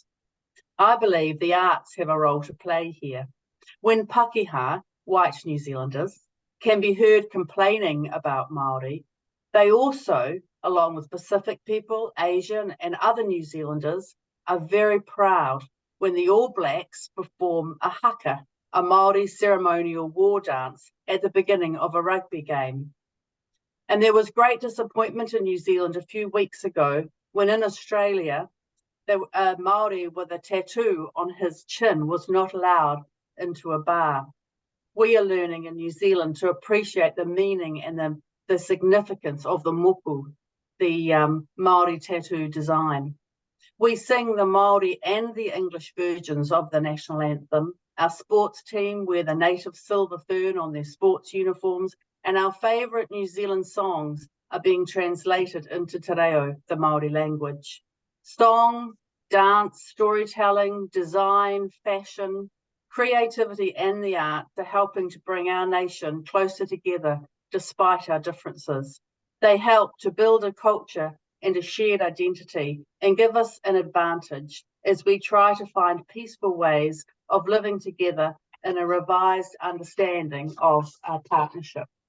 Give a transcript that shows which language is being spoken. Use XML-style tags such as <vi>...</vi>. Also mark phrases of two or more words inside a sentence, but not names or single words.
<en>I believe the arts have a role to play here. When Pākehā, white New Zealanders, can be heard complaining about Māori, they also, along with Pacific people, Asian and other New Zealanders, are very proud when the All Blacks perform a haka, a Māori ceremonial war dance at the beginning of a rugby game. And there was great disappointment in New Zealand a few weeks ago when in Australia, a Māori with a tattoo on his chin was not allowed into a bar. We are learning in New Zealand to appreciate the meaning and the significance of the moku, the Māori tattoo design. We sing the Māori and the English versions of the national anthem. Our sports team wear the native silver fern on their sports uniforms, and our favourite New Zealand songs are being translated into</en> <mi>te reo,</mi> <en>the Māori language. Song, dance, storytelling, design, fashion, creativity and the arts are helping to bring our nation closer together despite our differences. They help to build a culture and a shared identity and give us an advantage as we try to find peaceful ways of living together in a revised understanding of our partnership.</en>